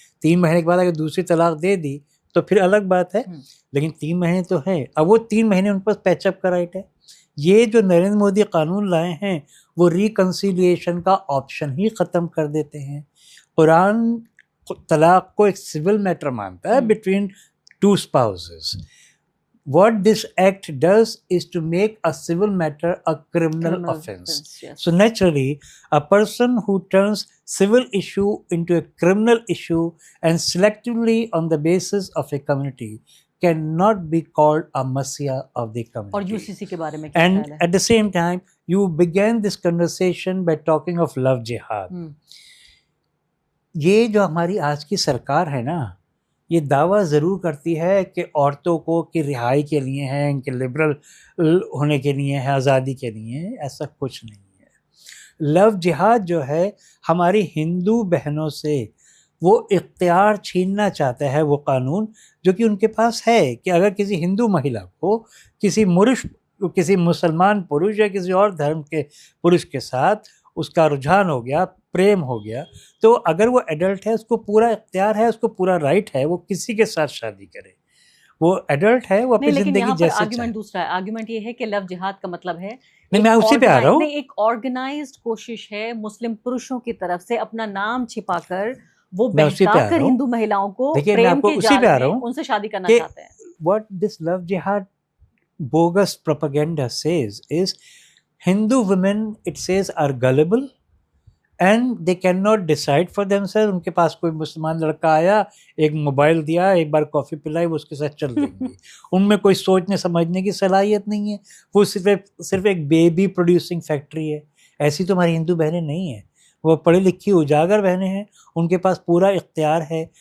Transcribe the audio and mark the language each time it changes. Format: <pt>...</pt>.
<hi>3 महीने के बाद अगर दूसरी तलाक दे दी तो फिर अलग बात है, लेकिन 3 महीने तो है। अब वो 3 महीने उन पर पैचअप का राइट है। ये जो नरेंद्र मोदी कानून लाए हैं वो रिकन्सिलिएशन का ऑप्शन ही ख़त्म कर देते हैं। तलाक को एक सिविल मैटर मानता है</hi> <en>Between two spouses. What this act does is to make a civil matter a criminal offense. Yes. So naturally, a person who turns civil issue into a criminal issue and selectively on the basis of a community cannot be called a messiah of the community.</en> <hi>और UCC के बारे में क्या</hi> <en>And</en> <hi>ख्याल है?</hi> <en>at the same time, you began this conversation by talking of love jihad.</en> <hi>ये जो हमारी आज की सरकार है ना, ये दावा ज़रूर करती है कि औरतों को की रिहाई के लिए है, इनके लिबरल होने के लिए है, आज़ादी के लिए है. ऐसा कुछ नहीं है. लव जिहाद जो है हमारी हिंदू बहनों से वो इख्तियार छीनना चाहता है, वो कानून जो कि उनके पास है कि अगर किसी हिंदू महिला को किसी मुसलमान पुरुष या किसी और धर्म के पुरुष के साथ उसका रुझान हो गया, प्रेम हो गया, तो अगर वो एडल्ट है उसको पूरा इख्तियार है, उसको पूरा राइट है वो किसी के साथ शादी करे. वो एडल्ट है, वो अपनी जिंदगी जैसे आर्गुमेंट दूसरा है. आर्गुमेंट ये है कि लव जिहाद का मतलब है नहीं, मैं उसी पे आ रहा हूँ. एक ऑर्गेनाइज्ड कोशिश है मुस्लिम पुरुषों की तरफ से अपना नाम छिपाकर वो बहकाकर हिंदू महिलाओं को प्रेम के जाल में उनसे शादी करना चाहते हैं.</hi> <en>What this love jihad bogus propaganda says is Hindu women, it says, are gullible and they cannot decide for themselves.</en> <hi>उनके पास कोई मुसलमान लड़का आया, एक मोबाइल दिया, एक बार कॉफ़ी पिलाई, वो उसके साथ चल देंगी. उनमें कोई सोचने समझने की सलाहियत नहीं है. वो सिर्फ एक बेबी प्रोड्यूसिंग फैक्ट्री है. ऐसी तो हमारी हिंदू बहनें नहीं हैं. वो पढ़ी लिखी उजागर बहनें हैं, उनके पास पूरा इख्तियार है.</hi>